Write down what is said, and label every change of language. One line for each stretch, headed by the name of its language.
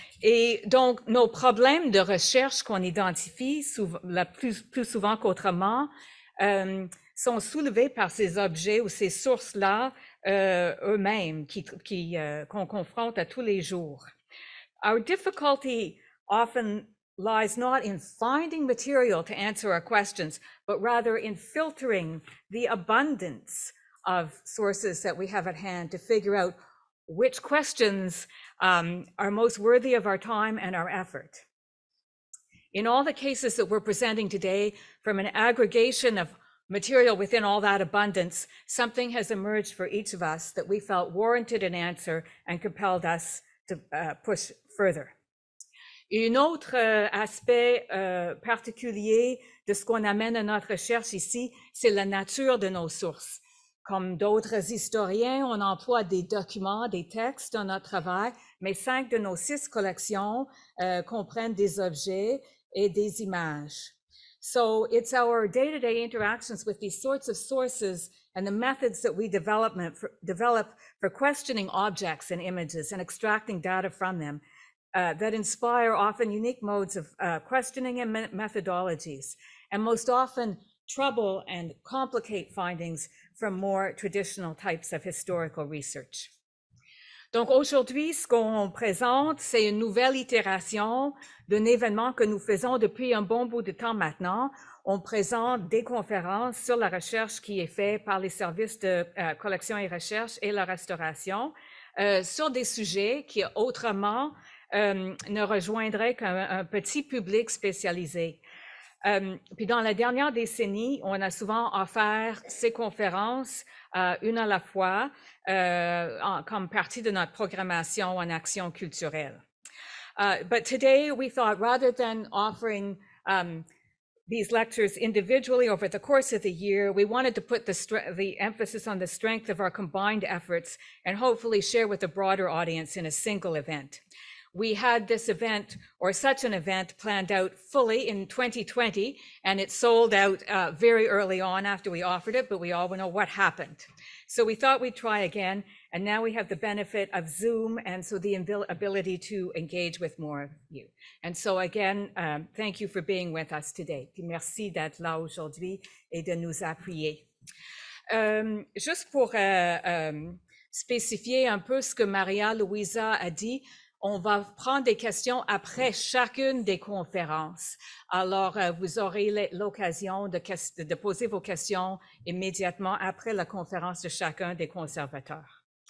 French: Et donc, nos problèmes de recherche qu'on identifie plus souvent qu'autrement sont soulevés par ces objets ou ces sources-là eux-mêmes qu'on confronte à tous les jours.
English: Our difficulty often lies not in finding material to answer our questions, but rather in filtering the abundance of sources that we have at hand to figure out which questions are most worthy of our time and our effort. In all the cases that we're presenting today, from an aggregation of material within all that abundance, something has emerged for each of us that we felt warranted an answer and compelled us to push further.
French: Un autre aspect particulier de ce qu'on amène à notre recherche ici, c'est la nature de nos sources. Comme d'autres historiens, on emploie des documents, des textes dans notre travail, mais 5 de nos 6 collections comprennent des objets et des images.
English: So it's our day-to-day interactions with these sorts of sources and the methods that we develop for questioning objects and images and extracting data from them that inspire often unique modes of questioning and methodologies, and most often trouble and complicate findings from more traditional types of historical research.
French: Donc aujourd'hui, ce qu'on présente, c'est une nouvelle itération d'un événement que nous faisons depuis un bon bout de temps maintenant. On présente des conférences sur la recherche qui est faite par les services de collection et recherche et la restauration sur des sujets qui autrement ne rejoindraient qu'un petit public spécialisé. Puis dans la dernière décennie, on a souvent offert ces conférences une à la fois comme partie de notre programmation en action culturelle.
English: But today we thought rather than offering these lectures individually over the course of the year, we wanted to put the emphasis on the strength of our combined efforts and hopefully share with a broader audience in a single event. We had this event, or such an event, planned out fully in 2020, and it sold out very early on after we offered it, but we all know what happened. So we thought we'd try again, and now we have the benefit of Zoom, and so the ability to engage with more of you. And so again, thank you for being with us today.
French: Puis merci d'être là aujourd'hui et de nous appuyer. Juste pour spécifier un peu ce que Maria Luisa a dit, on va prendre des questions après chacune des conférences. Alors, vous aurez l'occasion de poser vos questions immédiatement après la conférence de chacun des conservateurs.